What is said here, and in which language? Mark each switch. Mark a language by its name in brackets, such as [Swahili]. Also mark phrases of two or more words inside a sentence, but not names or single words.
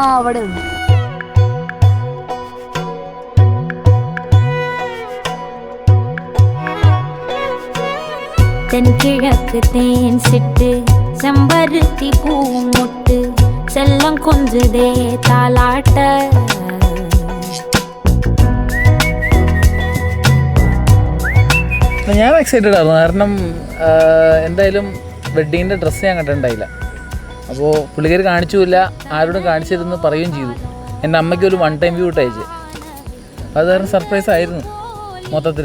[Malayalam] അവിടെ ഉണ്ട്. [Tamil] தென்கிழக்கு தேன் சிட்டு செம்பருத்தி பூமுட்டு செல்லம் கொஞ்சுதே தாலாட்ட. [Malayalam] ഞാൻ എക്സൈറ്റഡ് ആയിരുന്നു. കാരണം എന്തായാലും വെഡ്ഡിങ്ങിൻ്റെ ഡ്രസ്സ് ഞാൻ കണ്ടിട്ടുണ്ടായില്ല. അപ്പോൾ പുള്ളിക്കാർ കാണിച്ചുമില്ല, ആരോടും കാണിച്ചിരുന്ന് പറയുകയും ചെയ്തു. എൻ്റെ അമ്മയ്ക്ക് ഒരു 1 [English] time view [Malayalam] ഇട്ടയച്ച്. അത് കാരണം സർപ്രൈസ് ആയിരുന്നു മൊത്തത്തിൽ.